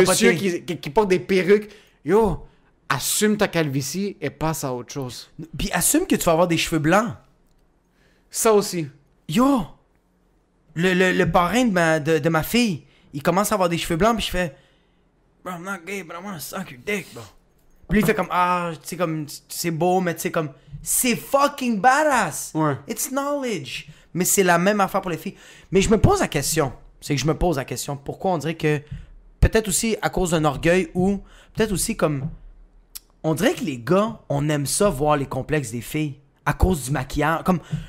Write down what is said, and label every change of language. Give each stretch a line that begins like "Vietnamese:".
French: messieurs capoter. qui portent des perruques. Yo, assume ta calvitie et passe à autre chose. Puis assume que tu vas avoir des cheveux blancs. Ça aussi. Yo! Le parrain de ma fille, il commence à avoir des cheveux blancs, puis je fais...
English: Bro, I'm not gay, but I wanna suck your dick, bro.
French: Puis il fait comme... Ah, tu sais, comme... C'est beau, mais tu sais, comme... C'est fucking badass! Ouais.
English: It's knowledge!
French: Mais c'est la même affaire pour les filles. Mais je me pose la question. C'est que je me pose la question. Pourquoi on dirait que... Peut-être aussi à cause d'un orgueil ou... Peut-être aussi comme... On dirait que les gars, on aime ça voir les complexes des filles. À cause du maquillage. Comme...